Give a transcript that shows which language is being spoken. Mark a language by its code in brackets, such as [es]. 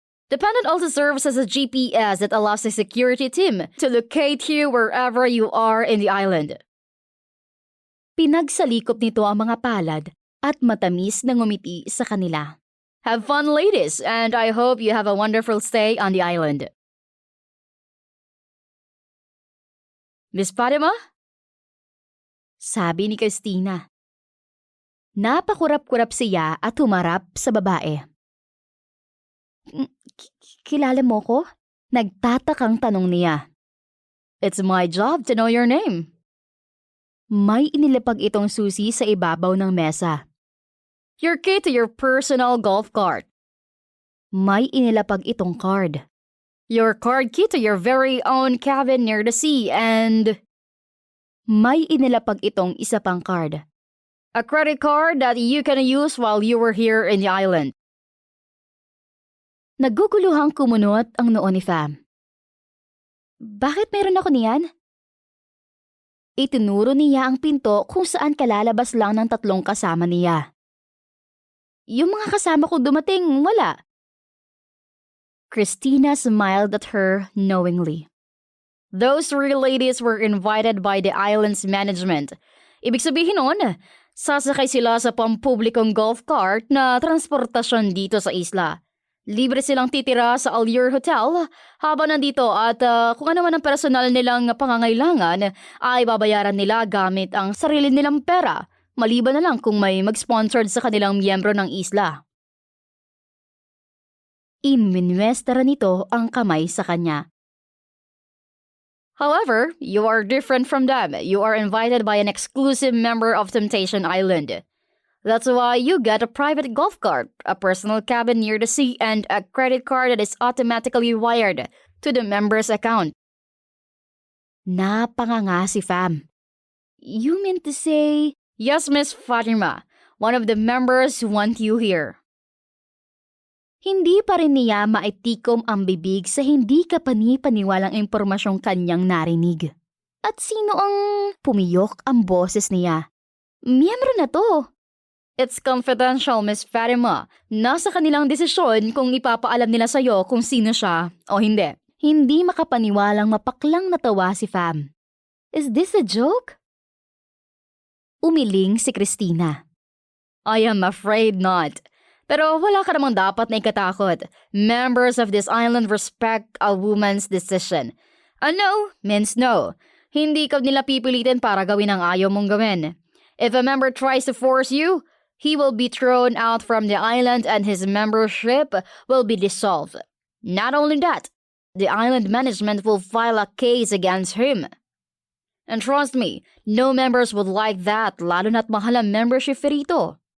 [en] The pendant also serves as a GPS that allows the security team to locate you wherever you are in the island. [tl] Pinagsalikop nito ang mga palad at matamis na ngumiti sa kanila. [en] Have fun, ladies, and I hope you have a wonderful stay on the island. [tl] Miss Fatima? Sabi ni Christina. Napakurap-kurap siya at humarap sa babae. Kilala mo ko? Nagtatakang tanong niya. [en] It's my job to know your name. [tl] May inilapag itong susi sa ibabaw ng mesa. [en] Your key to your personal golf cart. [tl] May inilapag itong card. [en] Your card key to your very own cabin near the sea and... [tl] May inilapag itong isa pang card. [en] A credit card that you can use while you were here in the island. [tl] Naguguluhang kumunot ang noo ni Fam. Bakit meron ako niyan? Itinuro niya ang pinto kung saan kalalabas lang ng 3 kasama niya. Yung mga kasama ko dumating, wala. [en] Christina smiled at her knowingly. Those 3 ladies were invited by the island's management. [tl] Ibig sabihin nun, sasakay sila sa pampublikong golf cart na transportasyon dito sa isla. Libre silang titira sa Allure Hotel habang nandito at kung ano man ang personal nilang pangangailangan ay babayaran nila gamit ang sarili nilang pera. Maliban na lang kung may mag-sponsored sa kanilang miyembro ng isla. Inminwestara nito ang kamay sa kanya. [en] However, you are different from them. You are invited by an exclusive member of Temptation Island. That's why you get a private golf cart, a personal cabin near the sea, and a credit card that is automatically wired to the member's account. [tl] Napanganga si Fam. [en] You mean to say... Yes, Miss Fatima. One of the members want you here. [tl] Hindi pa rin niya maitikom ang bibig sa hindi kapani-paniwalang impormasyong kanyang narinig. At sino ang pumiyok ang boses niya? Miyembro na to. [en] It's confidential, Miss Fatima. [tl] Nasa kanilang desisyon kung ipapaalam nila sa'yo kung sino siya o hindi. Hindi makapaniwalang mapaklang natawa si Fam. [en] Is this a joke? [tl] Umiling si Christina. [en] I am afraid not. [tl] Pero wala ka namang dapat na ikatakot. [en] Members of this island respect a woman's decision. A no means no. [tl] Hindi ka nila pipilitin para gawin ang ayaw mong gawin. [en] If a member tries to force you, he will be thrown out from the island and his membership will be dissolved. Not only that, the island management will file a case against him. And trust me, no members would like that, [tl] lalo na't mahal ang membership fee rito.